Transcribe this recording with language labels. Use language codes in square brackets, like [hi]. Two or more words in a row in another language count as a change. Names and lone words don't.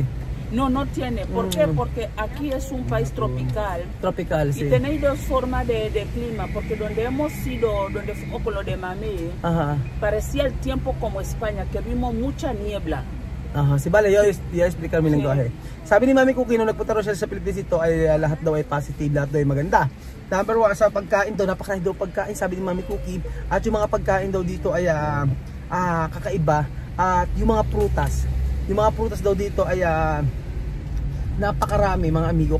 [es] No tiene. ¿Por qué? Porque aquí es un país tropical. Tropical, sí. Y tenéis dos formas de clima, porque donde hemos ido, donde fuimos por lo de Mami, parecía el tiempo como España, que vimos mucha niebla. Si vale, yo explicar mi lenguaje. [tl] Sabi ni Mami Cookie nung nagpunta raw siya sa Pilipinas ito ay lahat daw ay positive, lahat daw ay maganda. Number 1, sa pagkain daw, napakarami daw pagkain, sabi ni Mami Cookie. At yung mga pagkain daw dito ay kakaiba. At yung mga prutas daw dito ay napakarami mga amigo.